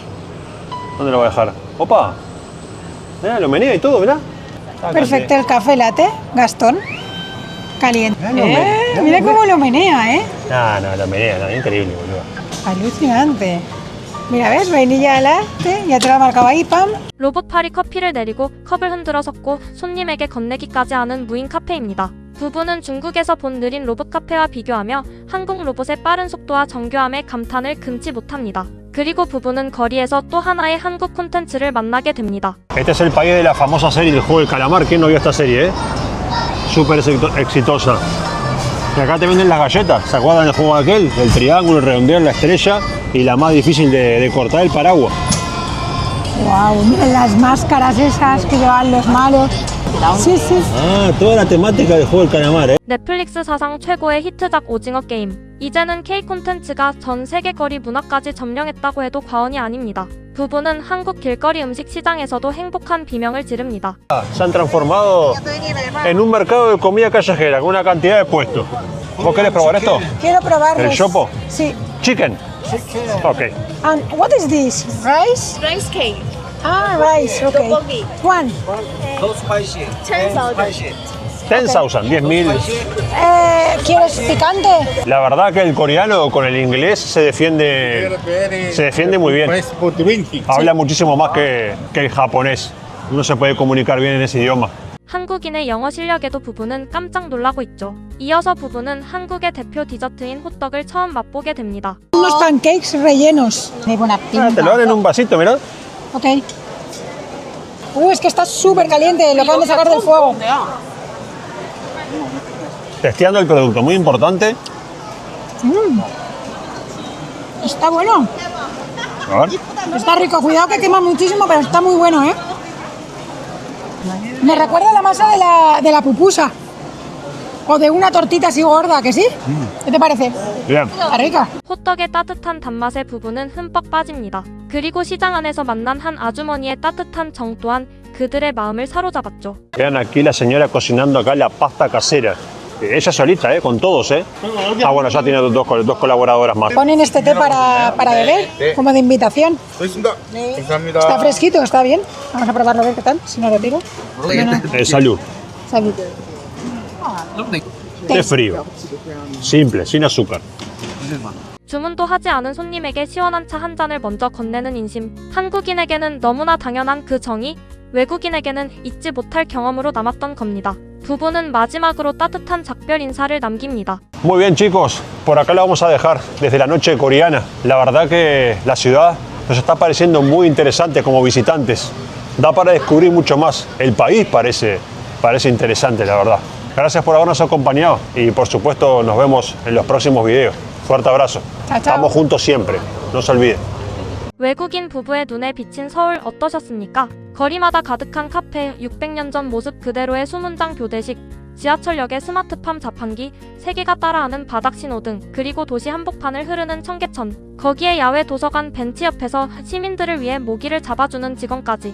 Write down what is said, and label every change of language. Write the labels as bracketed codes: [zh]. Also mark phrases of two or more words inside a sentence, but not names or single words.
[es] ¿Dónde lo voy a dejar? ¡Opa! Mirá, lo menea y todo, mirá. Perfecto, el café latte, Gastón. Caliente. Mirá, Mira cómo lo menea, ¿eh? No, lo menea, no, increíble, boludo. Alucinante. Mira, ¿ves? Vainilla latte, ya te lo ha marcado ahí, pam. [ko] 로봇 팔이 커피를 내리고 컵을 흔들어 섞고 손님에게 건네기까지 하는 무인 카페입니다. 부부는 중국에서 본 느린 로봇 카페와 비교하며 한국 로봇의 빠른 속도와 정교함에 감탄을 금치 못합니다. 그리고 부부는 거리에서 또 하나의 한국 콘텐츠를 만나게 됩니다. [es] Este es el país de la famosa serie del juego del calamar. ¿Quién no vio esta serie, eh? Súper exitosa. Y acá te venden las galletas. ¿Se acuerdan del juego aquel? El triángulo, el redondeo, la estrella y la más difícil de cortar, el paraguas. Wow, mira las máscaras esas que llevan los malos. Sí, sí. Ah, toda la temática del juego del calamar, eh. [ko] 넷플릭스 사상 최고의 히트작 오징어 게임. 이제는 K 콘텐츠가 전 세계 거리 문화까지 점령했다고 해도 과언이 아닙니다. 부부는 한국 길거리 음식 시장에서도 행복한 비명을 지릅니다. [es] Se han transformado en un mercado de comida callejera con una cantidad de puestos. ¿Vos querés probar esto? Quiero probarlos. ¿El chopo? Sí. [en] Chicken. Ok. And what is this? Rice? Rice cake, Ah, rice, okay. Tteokbokki. One. 10,000. 10,000, 10.000. [es] ¿Quieres picante? La verdad que el coreano con el inglés se defiende muy bien. Habla muchísimo más que el japonés. Uno se puede comunicar bien en ese idioma. [ko] 한국인의 영어 실력에도 부부는 깜짝 놀라고 있죠. 이어서 부부는 한국의 대표 디저트인 호떡을 처음 맛보게 됩니다. [es] Unos pancakes rellenos. De buena pinta. Te lo dan en un vasito, mirá. Ok. Es que está súper caliente, lo acaban de sacar del fuego. Testeando el producto, muy importante. Está bueno. A ver. Está rico. Cuidado que quema muchísimo, pero está muy bueno, ¿eh? Me recuerda a la masa de la pupusa. O de una tortita así gorda, ¿que sí? ¿Qué te parece? Bien. Está rica. [ko] 호떡의 따뜻한 단맛에 부부는 흠뻑 빠집니다. 그리고 시장 안에서 만난 한 아주머니의 따뜻한 정 또한 그들의 마음을 사로잡았죠. [es] Vean aquí la señora cocinando acá la pasta casera. Ella solita, con todos, Ah, bueno, ya tiene dos colaboradoras más. Ponen este té para beber, como de invitación. Está fresquito, está bien. Vamos a probarlo a ver qué tal, si no lo tiro. Salud. Salud. Té frío. Simple, sin azúcar. [ko] 주문도 하지 않은 손님에게 시원한 차 한 잔을 먼저 건네는 인심. 한국인에게는 너무나 당연한 그 정이 외국인에게는 잊지 못할 경험으로 남았던 겁니다. 부부는 마지막으로 따뜻한 작별 인사를 남깁니다. [es] Muy bien, chicos. Por acá la vamos a dejar desde la noche coreana. La verdad que la ciudad nos está pareciendo muy interesante como visitantes. Da para descubrir mucho más. El país parece interesante, la verdad. Gracias por habernos acompañado y por supuesto nos vemos en los próximos videos. Fuerte abrazo. Chao, chao. Estamos juntos siempre. No se olviden. [ko] 외국인 부부의 눈에 비친 서울 어떠셨습니까? 거리마다 가득한 카페, 600년 전 모습 그대로의 수문장 교대식, 지하철역의 스마트팜 자판기, 세계가 따라하는 바닥 신호등, 그리고 도시 한복판을 흐르는 청계천. 거기에 야외 도서관 벤치 옆에서 시민들을 위해 모기를 잡아주는 직원까지.